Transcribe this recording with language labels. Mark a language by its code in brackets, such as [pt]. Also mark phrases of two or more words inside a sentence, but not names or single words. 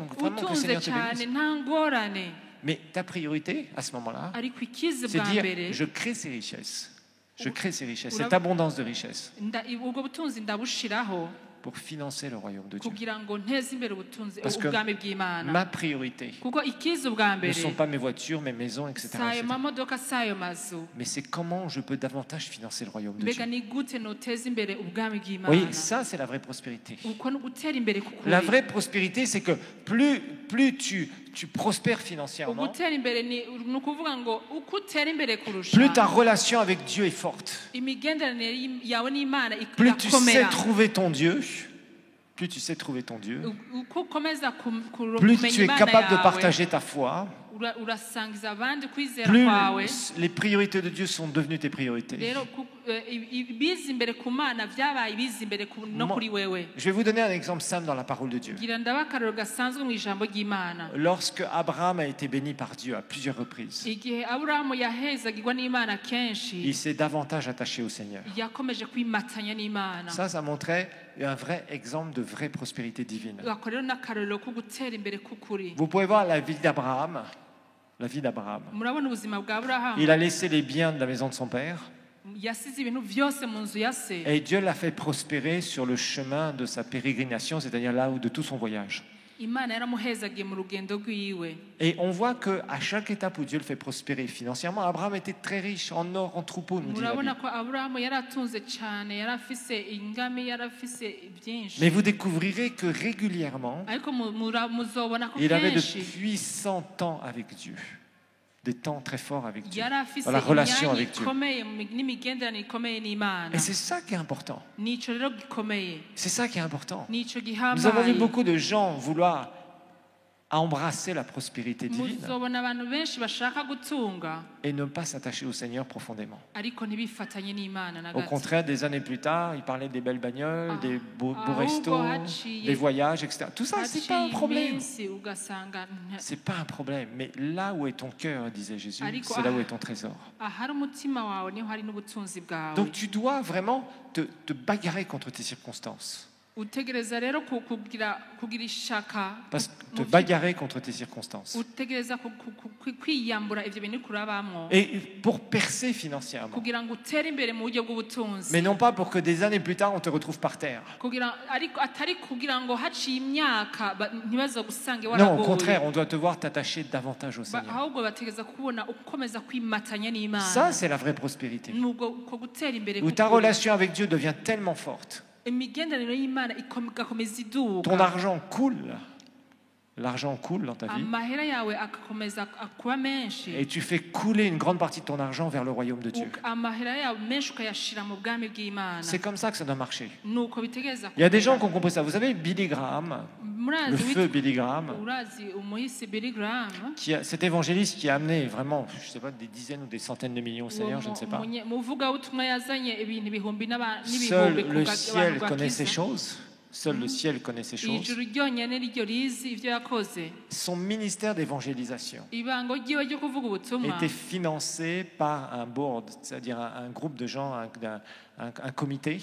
[fr] Vraiment que le [rn] utunze [fr] Seigneur te [rn] cyane [fr] bénisse. [rn] nta ngorane [fr] Mais ta priorité, à ce moment-là, [rn] ariko ikiza [fr] c'est [rn] bwa [fr] dire, [rn] mbere [fr] je crée ces richesses. Je crée ces richesses, [rn] Ura- [fr] cette abondance de richesses, [rn] ubwo butunzi ndabushiraho [fr] pour financer le royaume de Dieu. [rn] kugira ngo nteze imbere ubutunzi [fr] Parce que [rn] ubwami bw'Imana [fr] ma priorité [rn] kuko ikiza ubwa [fr] ne [rn] mbere [fr] sont pas mes voitures, mes maisons, etc. [rn] si ayo [fr] etc. [rn] mamodoka si ayo mazu [fr] Mais c'est comment je peux davantage financer le royaume de [rn] mbega [fr] Dieu. [rn] ni gute noteza imbere ubwami [fr] Oui, [rn] bw'Imana [fr] ça c'est la vraie prospérité. [rn] uko ni ugutera imbere k'ukuri [fr] La vraie prospérité, c'est que plus tu prospères financièrement, [rn] ugutera imbere ni ukuvuga ngo uko utera imbere kurusha [fr] plus ta relation avec Dieu est forte. [rn] imigenderanire yawe n'Imana [fr] Plus tu sais [rn] irakomera [fr] trouver ton Dieu, plus tu sais trouver ton Dieu, [rn] uko ukomeza [fr] plus [rn] kumenya [fr] tu es [rn] Imana [fr] capable de [rn] yawe, [fr] partager ta foi, [rn] urasangiza abandi kwizera [fr] plus [rn] kwawe. [fr] les priorités de Dieu sont devenues tes priorités. [rn] Rero ibiza imbere ku Mana byabaye ibiza imbere no kuri wewe. [fr] Je vais vous donner un exemple simple dans la parole de Dieu. [rn] Gira ndaba akarero gasanzwe mu ijambo ry'Imana. [fr] Lorsque Abraham a été béni par Dieu à plusieurs reprises, [rn] Igihe Aburahamu yahezagirwa n'Imana kenshi, [fr] il s'est davantage attaché au Seigneur. [rn] yakomeje kwimatanya n'Imana. [fr] Ça montrait un vrai exemple de vraie prospérité divine. [rn] Ako rero n'akarero ko gutera imbere k'ukuri. [fr] Vous pouvez voir la vie d'Abraham. La vie d'Abraham. [rn] Murabona ubuzima bwa Aburahamu. [fr] Il a laissé les biens de la maison de son père. [rn] Yasize ibintu byose mu nzu ya se. [fr] Et Dieu l'a fait prospérer sur le chemin de sa pérégrination, c'est-à-dire là où de tout son voyage. [rn] Imana yaramuhezagiye mu rugendo rwiwe. [fr] Et on voit qu'à chaque étape où Dieu le fait prospérer financièrement, Abraham était très riche en or, en troupeaux, nous dit la [rn] Murabona [fr] Bible. [rn] ko Aburahamu yaratunze cyane, yarafise ingami, yarafise byinshi. [fr] Mais vous découvrirez que régulièrement, [rn] Ariko muzobona ko [fr] il avait [rn] kenshi [fr] de puissants temps avec Dieu. Des temps très forts avec Dieu. [rn] yarafise [fr] Dans la relation [rn] imyanya [fr] avec Dieu. [rn] ikomeye n'imigenderanire ikomeye n'Imana. [fr] Et c'est ça qui est important. [rn] Nico rero gikomeye, [fr] C'est ça qui est important. [rn] nico [fr] Nous avons vu [rn] gihambaye. [fr] beaucoup de gens vouloir embrasser la prospérité divine [rn] Muzobona abantu benshi bashaka gutunga [fr] et ne pas s'attacher au Seigneur profondément. [rn] ariko ntibifatanye n'Imana na [fr] Au [rn] gato. [fr] contraire, des années plus tard, il parlait des belles bagnoles, des beaux [rn] ahubwo [fr] restos, [rn] haciye- [fr] des voyages, etc. Tout ça, c'est pas un [rn] Haciye [fr] problème. [rn] iminsi ugasanga [fr] C'est pas un problème. Mais là où est ton cœur, disait Jésus, [rn] Ariko [fr] c'est là où est ton trésor. [rn] ahari umutima wawe niho hari n'ubutunzi bwawe. [fr] Donc tu dois vraiment te bagarrer contre tes circonstances. [rn] Utegereza rero kugira ishaka, [fr] Parce que te bagarrer contre tes circonstances. [rn] utegereza kwiyambura ivyo bintu kurabamwo [fr] Et pour percer financièrement. [rn] kugira ngo utere imbere mu buryo bw'ubutunzi. [fr] Mais non pas pour que des années plus tard, on te retrouve par terre. [rn] Ariko atari kugira ngo haciye imyaka ntibazogusange [fr] Non, au [rn] waragoye. [fr] contraire, on doit te voir t'attacher davantage au Seigneur. [rn] ahubwo bategereza kubona ukomeza kwimatanya n'Imana. [fr] Ça, c'est la vraie prospérité. [rn] nubwo ko gutera imbere [fr] Où ta [rn] k'ukuri. [fr] relation avec Dieu devient tellement forte. [rn] imigenderanire y'Imana igakomeza iduka. [fr] Ton argent coule. L'argent coule dans ta vie. [rn] amahera yawe agakomeza kuba menshi. [fr] Et tu fais couler une grande partie de ton argent vers le royaume de Dieu. [rn] amahera yawe menshi ukayashira mu bwami bw'Imana. [fr] C'est comme ça que ça doit marcher. [rn] nuko bitegereza [fr] Il y a des gens qui ont compris ça. Vous savez, Billy Graham, le feu Billy Graham, [rn] urazi umuhisi Billy Graham, [fr] cet évangéliste qui a amené vraiment, je ne sais pas, des dizaines ou des centaines de millions au Seigneur, je ne sais pas. [rn] muvugabutumwa yazanye ibintu ibihumbi [fr] Seul [rn] n'ibihumbi [fr] le ciel connaît ces choses. Seul le ciel connaît ces choses. [rn] ijuru ryonyine ryo rizi ibyo yakoze. [fr] Son ministère d'évangélisation [rn] ibango ryiwe ryo kuvuga ubutumwa [fr] était financé par un board, c'est-à-dire un groupe de gens, un comité,